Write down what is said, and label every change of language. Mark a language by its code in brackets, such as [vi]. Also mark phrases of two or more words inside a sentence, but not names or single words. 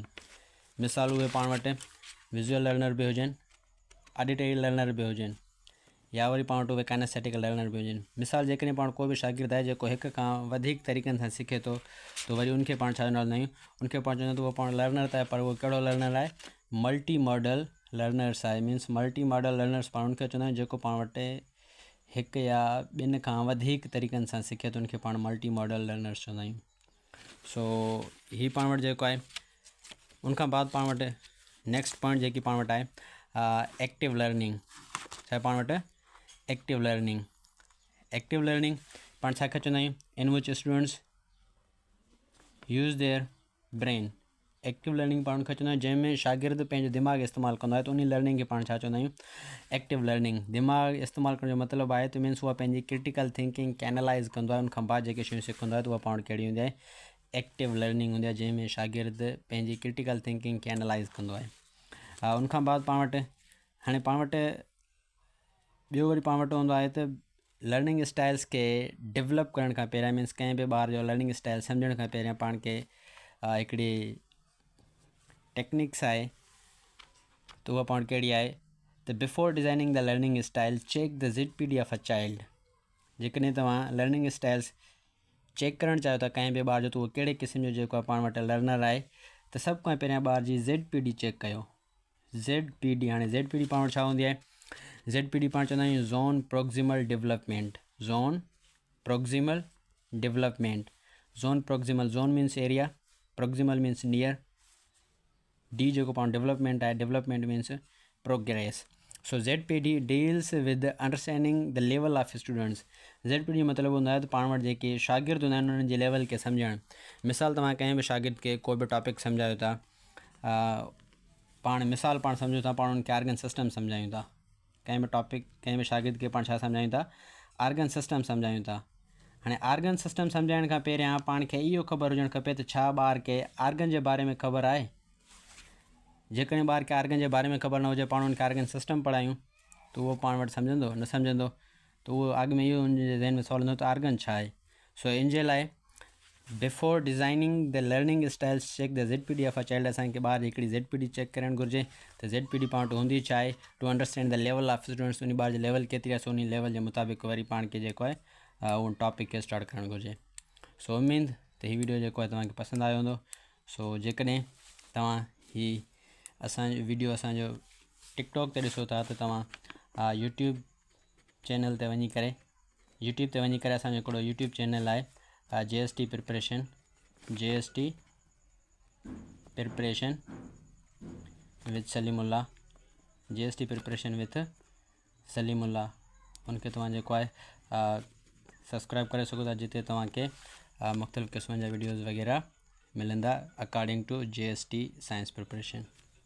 [sd] मिसाल उहे पाण वटि [en] visual learner [sd] बि हुजनि, [en] auditory learner [sd] बि हुजनि, या वरी पाण वटि उहे [en] kinesthetic learner [sd] बि हुजनि। मिसाल जेकॾहिं पाण को बि शागिर्द आहे जेको हिक खां वधीक तरीक़नि सां सिखे थो, त वरी उनखे पाण छा चवंदा आहियूं, उनखे पाण चवंदा उहो पाण लर्नर त आहे, पर उहो कहिड़ो लर्नर आहे? [en] multi modal learners आहे। means multi modal learners [sd] पाण उनखे चवंदा आहियूं जेको पाण वटि हिकु या ॿिनि खां वधीक तरीक़नि सां सिखे थो, उनखे पाण [en] multi modal learners [sd] चवंदा आहियूं। सो हीअ पाण वटि जेको आहे, उनखां बाद पाण वटि [en] next point [sd] जेकी पाण वटि आहे [en] active learning. [sd] छा आहे पाण वटि? [en] active learning. active learning [sd] पाण छा खे चवंदा आहियूं? [en] in which students use their brain. active learning [sd] पाण खे चवंदा आहियूं जंहिंमें शागिर्द पंहिंजो दिमाग़ इस्तेमालु कंदो आहे, त उन लर्निंग खे पाण छा चवंदा आहियूं? [en] active learning. [sd] दिमाग़ इस्तेमालु करण जो मतिलबु आहे त मीन्स उहा पंहिंजी [en] critical thinking [sd] खे एनालाइज़ कंदो आहे, उनखां बाद जेके शयूं सिखंदो आहे त उहा पाण वटि कहिड़ी हूंदी आहे? [en] active learning [sd] हूंदी आहे, जंहिंमें शागिर्द पंहिंजी [en] critical thinking [sd] खे एनालाइज़ कंदो आहे। उनखां बाद पाण वटि हाणे पाण वटि ॿियो वरी पाण वटि हूंदो आहे त [en] learning styles [sd] खे डेवलप करण खां पहिरियां, मीन्स कंहिं बि ॿार जो [en] learning style [sd] सम्झण खां पहिरियां पाण खे हिकिड़ी टेक्निक्स आहे, त उहा पाण कहिड़ी आहे? [en] त before designing the learning style check the ZPD of a child. [sd] जेकॾहिं तव्हां [en] learning styles check [sd] करणु चाहियो था कंहिं बि ॿार जो, त उहो कहिड़े क़िस्म जो जेको आहे पाण वटि लर्नर आहे, त सभु खां पहिरियां ॿार जी [en] ZPD check [sd] कयो। ZPD, हाणे ZPD पाण वटि छा हूंदी आहे? ZPD पाण चवंदा आहियूं [en] zone proximal development. zone proximal development. zone proximal, zone means area, proximal means near, [sd] डी जेको पाण डेवलपमेंट आहे, [en] development means progress. so ZPD deals with understanding the level of students. [sd] ZPD मतिलबु हूंदो आहे त पाण वटि जेके शागिर्द हूंदा आहिनि उन्हनि जे लेवल खे सम्झणु। मिसाल तव्हां कंहिं बि शागिर्द खे कोई बि टॉपिक सम्झायो था, पाण मिसाल पाण सम्झूं था, पाण उनखे [en] organ system [sd] सम्झायूं था। कंहिं बि टॉपिक कंहिं बि शागिर्द खे पाण छा सम्झायूं था? [en] organ system [sd] सम्झायूं था। हाणे [en] organ system [sd] सम्झाइण खां पहिरियां पाण खे इहो ख़बर हुजणु खपे त छा ॿार खे आर्गन जे बारे में ख़बर आहे? जेकॾहिं ॿार खे आर्गन जे बारे में ख़बर न हुजे, पाण उनखे [en] organ system [sd] पढ़ायूं, त उहो पाण वटि सम्झंदो न सम्झंदो, त उहो अॻु में इहो हुनजे ज़हन में सवाल हूंदो त आर्गन छा आहे। [en] सो [sd] इन जे लाइ [en] before designing the learning styles check the ZPD of a child, [sd] असांखे ॿार हिकिड़ी [en] ZPD check [sd] करणु घुरिजे त ZPD पाण वटि हूंदी छा आहे, [en] to understand the level of students. [sd] उन ॿार जे लेवल केतिरी आहे, सो उन लेवल जे मुताबिक़ वरी पाण खे जेको आहे उन टॉपिक खे स्टार्ट करणु घुरिजे। सो उमेद त हीअ वीडियो जेको आहे तव्हांखे पसंदि आयो हूंदो। सो जेकॾहिं तव्हां हीअ असांजो वीडियो असांजो टिकटॉक ते ॾिसो था, त तव्हां [en] YouTube channel [sd] ते वञी करे असांजो हिकिड़ो [en] YouTube channel [sd] आहे JST प्रिपरेशन विद सलीमुल्लाह। JST प्रिपरेशन विद सलीमुल्लाह, उनखे तव्हां जेको आहे सब्सक्राइब करे सघो था, जिते तव्हांखे मुख़्तलिफ़ क़िस्मनि जा वीडियोज़ वग़ैरह मिलंदा [en] according to [sd] JST साइंस प्रिपरेशन।